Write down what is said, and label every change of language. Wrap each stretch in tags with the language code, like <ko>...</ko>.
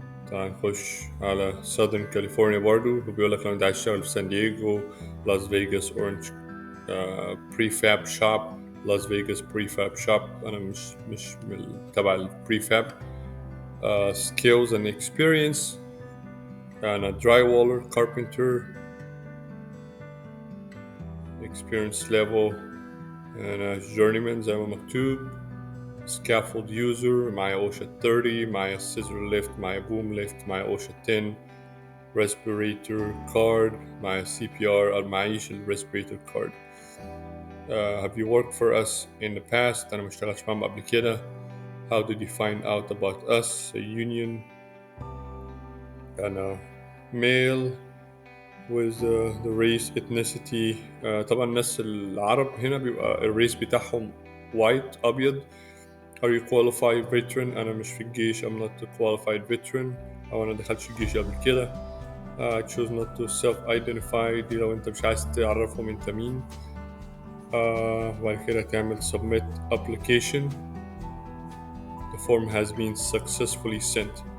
<ar>تعال نخش على Southern California برضو، وبيقولك لو انت عايز تشتغل في سان دييغو، لاس فيغاس، اورنج</ar> <en>prefab shop،</en> <ar>لاس فيغاس prefab shop. انا مش تبع البريفاب.</ar> <en>skills and experience، انا drywaller، carpenter، experience level انا journeyman</en> <ar>زي ما مكتوب،</ar> <en>scaffold user، معايا OSHA 30، معايا scissor lift، معايا boom lift، معايا OSHA 10، respirator card، معايا CPR. معيش respirator card. have you worked for us in the past؟</en> <ar>أنا مشتغلتش معاهم قبل كده.</ar> <en>how did you find out about us؟ a union. أنا male with the race ethnicity.</en> <ar>طبعا الناس العرب هنا بيبقى الريس بتاعهم white، أبيض.</ar> <en>are you qualified veteran؟</en> <ar>أنا مش في الجيش.</ar> <en>I'm not a qualified veteran،</en> <ar>أو أنا دخلتش الجيش قبل كده.</ar> <en>choose not to self-identify،</en> <ar>دي لو أنت مش عايز تعرفهم أنت مين. وبعد كده تعمل</ar> <en>submit application. the form has been successfully sent.</en>